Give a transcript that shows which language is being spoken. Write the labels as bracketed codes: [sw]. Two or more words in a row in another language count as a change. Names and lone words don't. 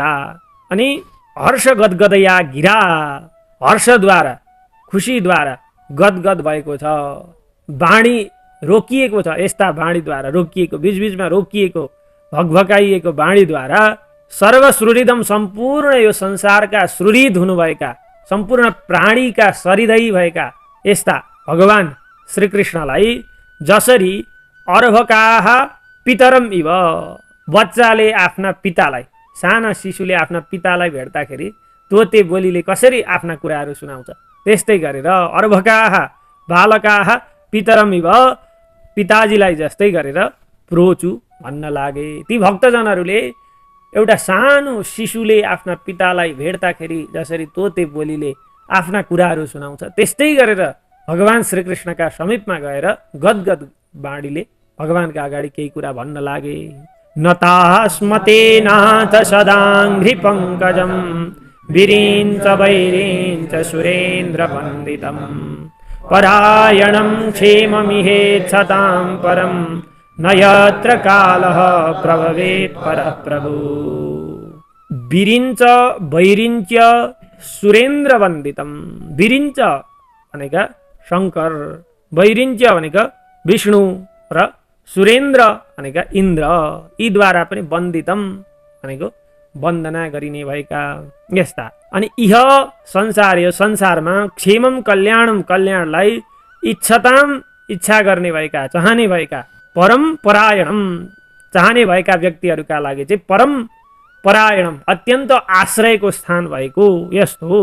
[ne] अनि [sa] हर्ष गदगदया गिरा, [ne] हर्षद्वारा, खुसीद्वारा गदगद भएको छ, वाणी रोकिएको छ, यस्ता वाणीद्वारा रोकिएको, बीचबीचमा रोकिएको भगभकाइएको वाणीद्वारा सर्वश्रुरिदम, सम्पूर्ण यो संसारका श्रुरिद हुनुभएका, सम्पूर्ण प्राणीका सरिदै भएका यस्ता भगवान श्रीकृष्णलाई जसरी [sa] अर्भकाः पितरम इव, [ne] बच्चाले आफ्ना पितालाई, साना शिशुले आफ्ना पितालाई भेट्दाखेरि तोते बोलीले कसरी आफ्ना कुराहरू सुनाउँछ त्यस्तै गरेर [sa] अर्भकाः बालकाः पितरमिव [ne] पिताजीलाई जस्तै गरेर प्रोचु भन्न लागे। ती भक्तजनहरूले एउटा सानो शिशुले आफ्ना पितालाई भेट्दाखेरि जसरी तोते बोलीले आफ्ना कुराहरू सुनाउँछ त्यस्तै गरेर भगवान श्रीकृष्णका समीपमा गएर गदगद बाणीले भगवानका अगाडि केही कुरा भन्न लागे। [sa] नतास्मते नाथ सदाङ्घ्रि पङ्कजं विरिञ्च वैरिञ्च सुरेन्द्र वन्दितं परायणं क्षेममिहेच्छतां परं न यत्र कालः प्रभवेत् परः प्रभु। विरिञ्च वैरिञ्च सुरेन्द्र वन्दितं। [ne] विरिञ्च भनेका शङ्कर, वैरिञ्च भनेका विष्णु र सुरेन्द्र भनेका इन्द्र, यीद्वारा पनि वन्दितम भनेको वन्दना गरिने भएका यस्ता। अनि इह संसार, यो संसारमा [sa] क्षेमम कल्याणम, [ne] कल्याणलाई इच्छताम इच्छा गर्ने भएका, चाहने भएका, [sa] परम परायणम [ne] चाहने भएका व्यक्तिहरूका लागि चाहिँ [sa] परम परायणम [ne] अत्यन्त आश्रयको स्थान भएको यस्तो।